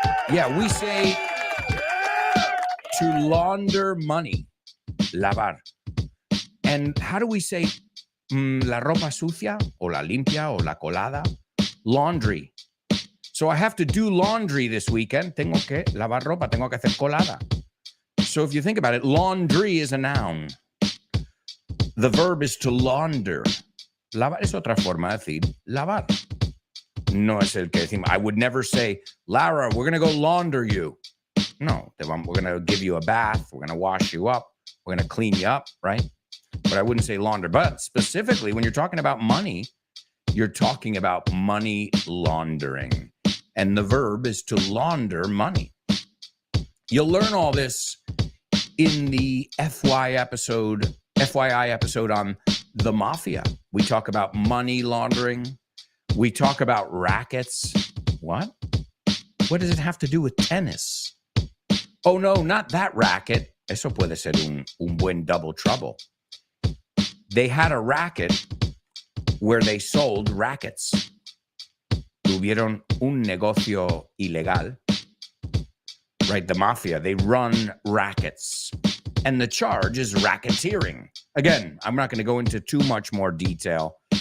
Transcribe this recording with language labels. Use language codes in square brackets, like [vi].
[en] Yeah, we say to launder money, lavar. And how do we say [es] la ropa sucia o la limpia o la colada? Laundry. [en] So I have to do laundry this weekend. [es] Tengo que lavar ropa, tengo que hacer colada. [en] So if you think about it, laundry is a noun. The verb is to launder. [es] Lavar es otra forma de decir lavar. No es el que decimos. [en] I would never say, Lara, we're going to go launder you. No, we're going to give you a bath. We're going to wash you up. We're going to clean you up, right? but I wouldn't say launder. But specifically, when you're talking about money, you're talking about money laundering. And the verb is to launder money. You'll learn all this in the FYI episode on the mafia. We talk about money laundering. We talk about rackets. What? What does it have to do with tennis? Oh, no, not that racket. [es] Eso puede ser un buen double trouble. [en] They had a racket where they sold rackets. [es] Tuvieron un negocio ilegal. [en] Right, the mafia, they run rackets. And the charge is racketeering. Again, I'm not going to go into too much more detail.